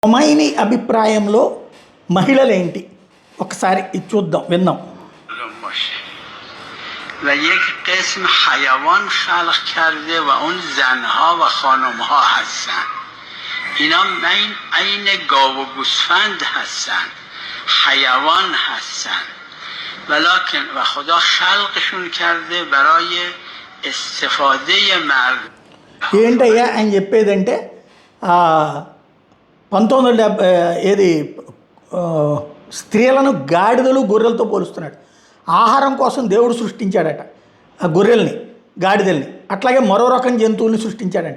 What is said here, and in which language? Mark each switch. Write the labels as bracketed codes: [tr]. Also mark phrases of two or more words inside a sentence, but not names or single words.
[te] కొమైనీ అభిప్రాయంలో మహిళలేంటి ఒకసారి ఇది చూద్దాం విందాం. [fa] و یک قسم حیوان خلق کرده و اون زنها و خانمها هستن. اینا عین گاو و گوسفند هستن، حیوان هستن، ولکن و خدا خلقشون کرده برای استفاده مرد. [te] ఏంటయ్యా అని చెప్పేదంటే 1970 ఏది స్త్రీలను గాడిదలు గొర్రెలతో పోలుస్తున్నాడు. ఆహారం కోసం దేవుడు సృష్టించాడట ఆ గొర్రెల్ని గాడిదల్ని, అట్లాగే మరో రకం జంతువుల్ని సృష్టించాడట.